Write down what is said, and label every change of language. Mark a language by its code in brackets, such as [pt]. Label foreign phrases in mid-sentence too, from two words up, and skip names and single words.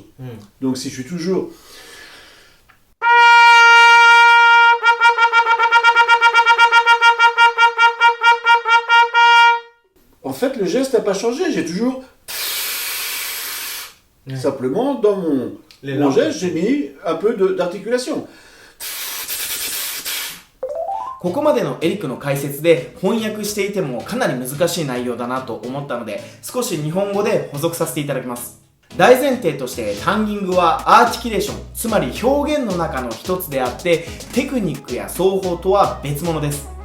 [fr] Donc si je suis toujours... En fait, le geste n'a pas changé, j'ai toujours... Simplement, dans mon geste, j'ai mis un peu d'articulation. [ja] ここまでのエリックの解説で翻訳していてもかなり難しい内容だなと思ったので少し日本語で補足させていただきます。大前提としてタンギングはアーティキュレーション、つまり表現の中の一つであってテクニックや奏法とは別物です。